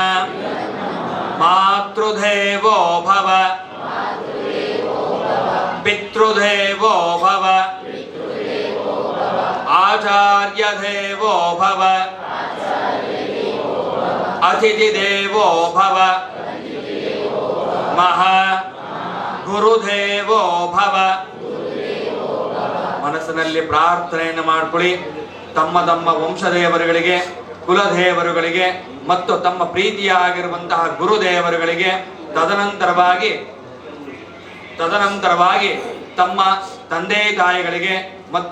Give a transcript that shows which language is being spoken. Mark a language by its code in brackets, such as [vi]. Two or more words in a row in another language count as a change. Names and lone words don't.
[sa] मातृदेवो भव पितृदेवो भव आचार्यदेवो भव अतिथिदेवो भव महा गुरुदेवो भव। [kn] ಮನಸ್ಸಿನಲ್ಲಿ ಪ್ರಾರ್ಥನೆಯನ್ನು ಮಾಡಿಕೊಳ್ಳಿ. ತಮ್ಮ ತಮ್ಮ ವಂಶದೇವರುಗಳಿಗೆ ಕುಲದೇವರುಗಳಿಗೆ ಮತ್ತು ತಮ್ಮ ಪ್ರೀತಿಯ ಆಗಿರುವಂತಹ ಗುರುದೇವರುಗಳಿಗೆ ತದನಂತರವಾಗಿ ತಮ್ಮ ತಂದೆ ತಾಯಿಗಳಿಗೆ ಮತ್ತು